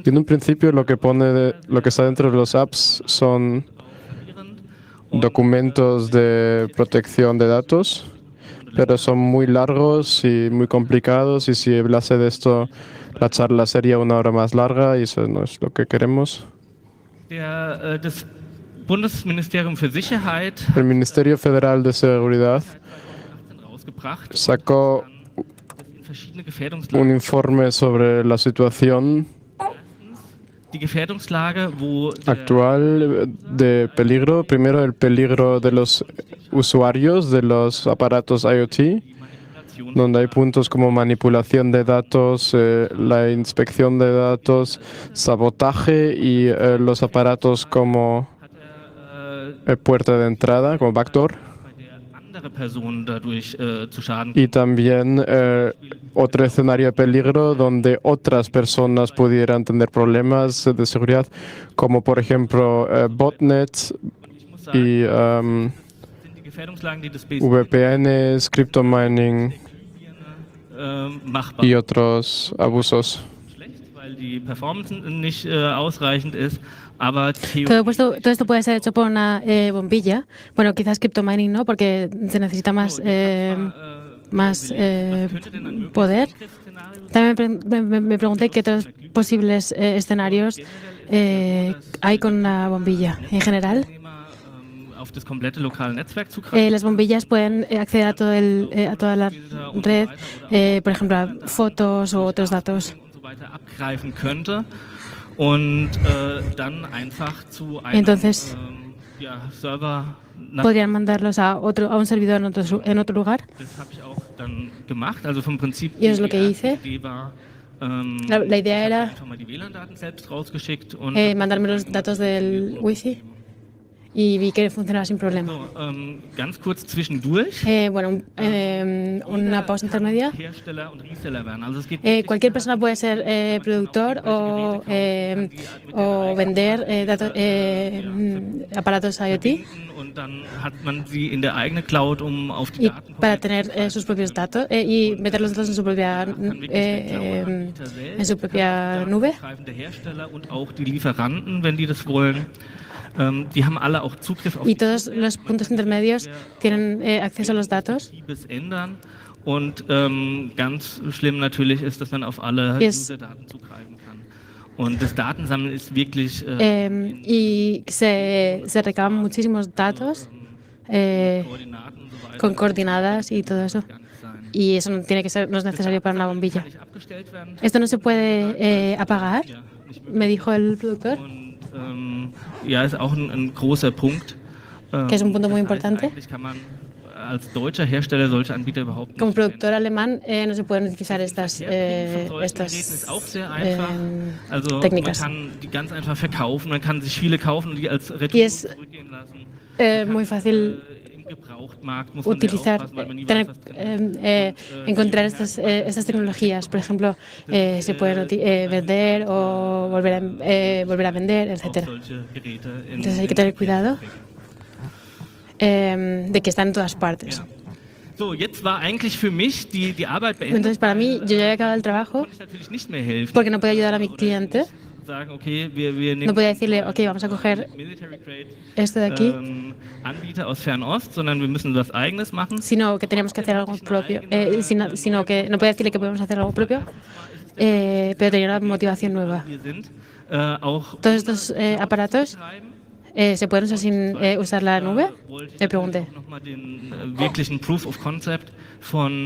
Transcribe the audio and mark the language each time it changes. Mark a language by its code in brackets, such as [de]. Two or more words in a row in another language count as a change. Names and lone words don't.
[es] Y en un principio lo que lo que está dentro de los apps son documentos de protección de datos, pero son muy largos y muy complicados y si hablase de esto la charla sería 1 hora más larga y eso no es lo que queremos. [de] das Bundesministerium für Sicherheit [es] El Ministerio Federal de Seguridad [de] rausgebracht, [es] sacó [de] in verschiedene Gefährdungslagen. [es] un informe sobre la situación [de] Die Gefährdungslage, wo der [es] actual de peligro. Primero, el peligro de los usuarios de los aparatos IoT, [de] Manipulation [es] donde hay puntos como manipulación de datos, la inspección de datos, sabotaje y los aparatos como puerta de entrada, como backdoor. [de] bei der andere Personen dadurch zu Schaden [es] Y también otro escenario de peligro donde otras personas pudieran tener problemas de seguridad, como por ejemplo botnets y [de] sind die Gefährdungslagen, die das BSI VPNs, cryptomining machbar. [es] y otros abusos. [de] Schlecht, weil die Performance nicht ausreichend ist, aber [es] Todo esto puede ser hecho por una bombilla. Bueno, quizás cryptomining no, porque se necesita más, poder. También me pregunté qué otros posibles escenarios hay con una bombilla. En general, [de] auf das komplette lokale Netzwerk zugreifen. [es] las bombillas pueden acceder a, a toda la red, por ejemplo, a fotos u otros datos. [de] Und so weiter abgreifen könnte und dann einfach zu einem [es] Entonces, [de] Server. [es] Podrían mandarlos a un servidor en otro lugar. [de] Das habe ich auch dann gemacht. Also vom Prinzip [es] Y es lo que hice. [de] Idee war, [es] La idea era [de] einfach mal die WLAN-Daten selbst rausgeschickt und [es] mandarme los datos del Wi-Fi y vi que funcionaba sin problema. [de] so, ganz kurz zwischendurch. [es] Bueno, una pausa intermedia. [de] Hersteller und Reseller werden. Also es geht [es] Cualquier persona puede ser productor o vender aparatos IoT [de] und dann hat man sie in der eigenen Cloud, um auf die [es] y [de] Daten [es] para tener sus propios datos y meter los datos en su propia nube. [de] greifende Hersteller und auch die Lieferanten, wenn die das wollen. Die haben alle auch Zugriff auf [es] Y todos los puntos intermedios tienen acceso a los datos. [de] Betriebes ändern. Und ganz schlimm natürlich ist, dass man auf alle Yes. User-Daten zugreifen kann. Und das Datensammeln ist wirklich [es] Y se recaban muchísimos datos [de] Koordinaten und so weiter. [es] con coordenadas y todo eso. [de] Gar nicht sein. [es] Y eso no tiene que ser, no es necesario para una bombilla. [de] Kann nicht abgestellt werden. [es] Esto no se puede apagar, [de] Ja, nicht möglich. [es] me dijo el productor. [de] Und ja, ist auch ein großer Punkt. [es] Que es un punto muy [de] Das heißt, [es] importante. [de] eigentlich kann man als deutscher Hersteller solche Anbieter überhaupt nicht [es] Como [de] verwenden. [es] productor alemán no se pueden utilizar estas, [de] Von solchen Geräten ist auch sehr einfach. Also [es] técnicas. [de] man kann die ganz einfach verkaufen, man kann sich viele kaufen und die als Retour [es] Y es [de] zurückgehen lassen. [es] muy fácil [de] Im Gebrauchtmarkt muss man sehr [es] utilizar, [de] aufpassen, weil man nie weiß, was [es] encontrar estas tecnologías. Por ejemplo, se pueden vender o volver a vender, [de] auch [es] etcétera. [de] solche Geräte in, [es] Entonces hay que tener cuidado de que están en todas partes. [de] So, jetzt war eigentlich für mich die Arbeit beendet. [es] Entonces, para mí, yo ya he acabado el trabajo [de] Konnte ich natürlich nicht mehr helfen. [es] porque no podía ayudar a mi cliente. [de] Sagen, okay, wir [es] No [de] nehmen [es] podía decirle, ok, vamos a coger [en] Military Grade [es] esto de aquí, [de] Anbieter aus Fernost, sondern wir müssen was Eigenes machen. [es] sino que teníamos que hacer algo propio. Sino que no podía decirle que podíamos hacer algo propio, pero tenía una motivación nueva. [de] Wir sind auch [es] Todos estos aparatos se pueden usar sin usar la nube, le pregunté. [de] nochmal den wirklichen [en] Proof of Concept [de] von